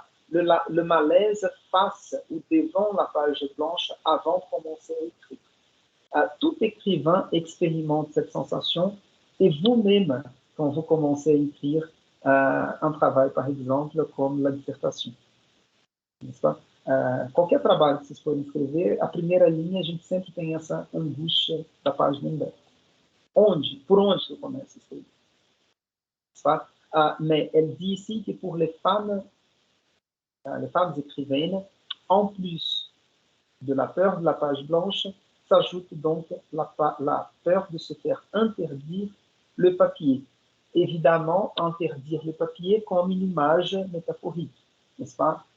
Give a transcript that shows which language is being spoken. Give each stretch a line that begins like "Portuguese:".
French: Le malaise face ou devant la page blanche avant de commencer à écrire. Tout écrivain expérimente cette sensation et vous-même, quand vous commencez à écrire un travail, par exemple, comme la dissertation, n'est-ce pas?
Portuguese: Qualquer trabalho que vocês forem escrever, a primeira linha a gente sempre tem essa angústia da página em branco. Por onde eu começo a escrever?
French: Mais elle dit ici que pour les femmes écrivaines, en plus de la peur de la page blanche, s'ajoute donc la peur de se faire interdire le papier. Évidemment, interdire le papier comme une image métaphorique, n'est-ce pas?